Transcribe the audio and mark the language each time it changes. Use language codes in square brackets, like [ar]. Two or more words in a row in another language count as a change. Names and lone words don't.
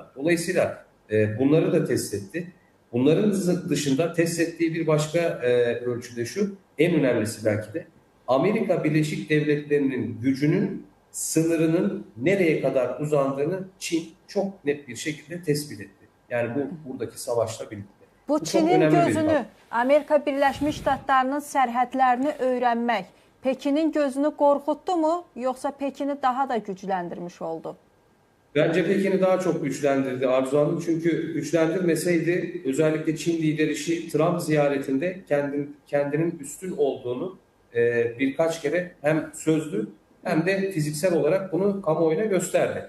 [tr] Dolayısıyla bunları da test etti. Bunların dışında test ettiği bir başka ölçüde şu, en önemlisi belki de Amerika Birleşik Devletleri'nin gücünün sınırının nereye kadar uzandığını Çin çok net bir şekilde tespit etti. Yani buradaki savaşla birlikte. [az] Bu Çinin gözünü, Amerika Birləşmiş Ştatlarının sərhədlərini öyrənmək Pekinin gözünü qorxutdu mu, [tr] yoksa Pekin'i daha da [az] gücləndirmiş oldu? [tr] Bence Pekin'i daha çok güçlendirdi Arzu Hanım. Çünkü güçlendirmeseydi özellikle Çin lideri Xi Trump ziyaretinde kendinin üstün olduğunu birkaç kere hem sözlü hem de fiziksel olarak bunu kamuoyuna gösterdi.